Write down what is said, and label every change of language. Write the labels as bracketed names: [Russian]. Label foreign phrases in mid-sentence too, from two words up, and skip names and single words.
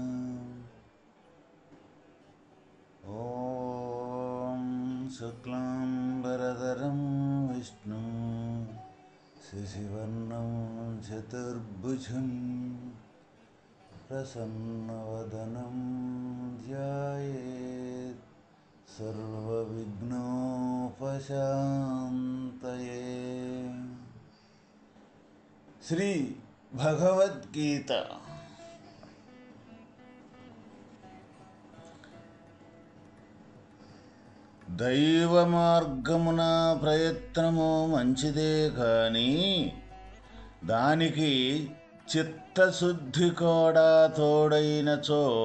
[Sanskrit] ॐ शुक्लाम्बरधरं विष्णुं शशिवर्णं चतुर्भुजं प्रसन्नवदनं ध्यायेत् सर्वविघ्नोपशान्तये। [Telugu] శ్రీ భగవద్గీత దైవ మార్గమున ప్రయత్నము మంచిదే కానీ దానికి చిత్తశుద్ధి కూడా తోడైనచో